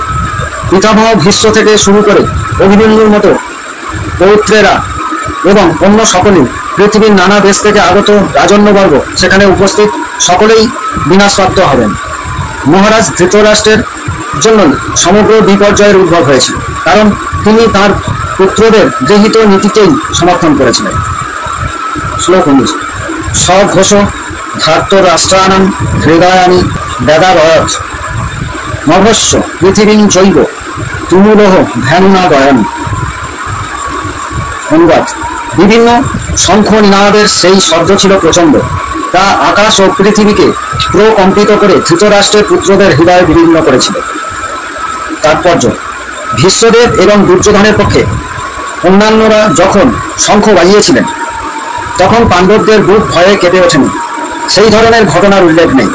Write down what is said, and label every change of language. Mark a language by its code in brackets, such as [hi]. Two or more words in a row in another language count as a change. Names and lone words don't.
[bn] পিতামহ ভীষ্ম থেকে শুরু করে অভিমন্যুর মতো পৌত্রেরা এবং অন্য সকলেই, পৃথিবীর নানা দেশ থেকে আগত রাজন্যবর্গ সেখানে উপস্থিত, সকলেই বিনাশপ্রাপ্ত হবেন। মহারাজ ধৃতরাষ্ট্রের জন্য সমগ্র বিপর্যয়ের উদ্ভব হয়েছিল, কারণ তিনি তার পুত্রদের গৃহীত নীতিকেই সমর্থন করেছিলেন। শ্লোক 19। [sa] সঘোষ ধার্ত রাষ্ট্রানাং হৃদয়ানি বেদাবয়ৎ নভস্য পৃথিবীং চৈব তুমুলহ ধ্যানা দয়ান। [bn] অনুবাদ। বিভিন্ন শঙ্খ নিনাদের সেই শব্দ ছিল প্রচণ্ড, তা আকাশ ও পৃথিবীকে প্রকম্পিত করে ধৃতরাষ্ট্রের পুত্রদের হৃদয় বিদীর্ণ করেছিল। তাৎপর্য: ভীষ্মদেব এবং দুর্যোধনের পক্ষে অন্যান্যরা যখন শঙ্খ বাজিয়েছিলেন তখন পাণ্ডবদের বুক ভয়ে কেঁপে ওঠেনি, সেই ধরনের ঘটনার উল্লেখ নেই।